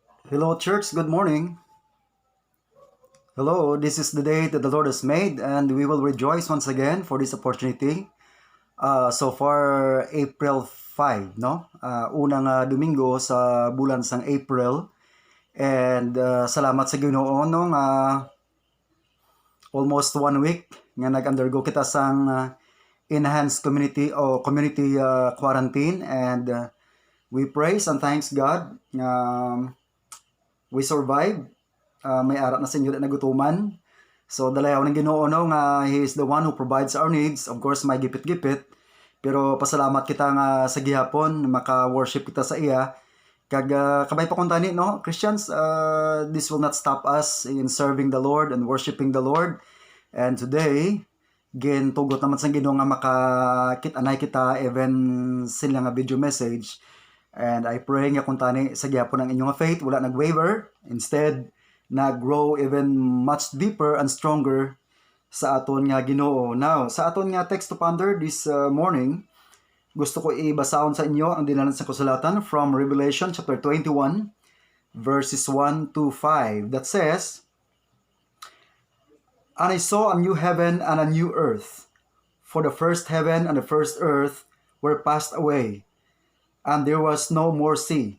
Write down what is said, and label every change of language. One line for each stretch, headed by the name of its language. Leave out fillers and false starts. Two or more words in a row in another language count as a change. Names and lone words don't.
English: Hello, church. Good morning. Hello, this is the day that the Lord has made, and we will rejoice once again for this opportunity. So far, April 5, no?
Hiligaynon: Unang Domingo sa bulan sang April. And salamat sa Ginoo no
English: almost 1 week
Hiligaynon: nga nag-undergo kita sang
English: enhanced community
Hiligaynon: o
English: community quarantine, and we praise and thanks God. We survived.
Hiligaynon: May ara na sa inyo na nagutuman.
English: So
Hiligaynon: dalayaw ng Ginoo no nga
English: He is the one who provides our needs. Of course
Hiligaynon: may gipit-gipit, pero pasalamat kita nga sa gihapon maka-worship kita sa iya. Kag kabay pa kuntani no
English: Christians, this will not stop us in serving the Lord and worshiping the Lord. And today
Hiligaynon: gin tugot naman sa Ginoo nga makakit-anay kita even sila nga
English: video message. And I pray
Hiligaynon: nga kuntani sa gihapon ang inyong faith wala nag-waver, instead nag-grow
English: even much deeper and stronger
Hiligaynon: sa aton nga Ginoo.
English: Now,
Hiligaynon: sa aton nga
English: text to ponder this morning,
Hiligaynon: gusto ko ibasahon sa inyo ang dinalan sa kasulatan
English: from Revelation chapter 21 verses 1 to 5 that says, "And I saw a new heaven and a new earth, for the first heaven and the first earth were passed away, and there was no more sea.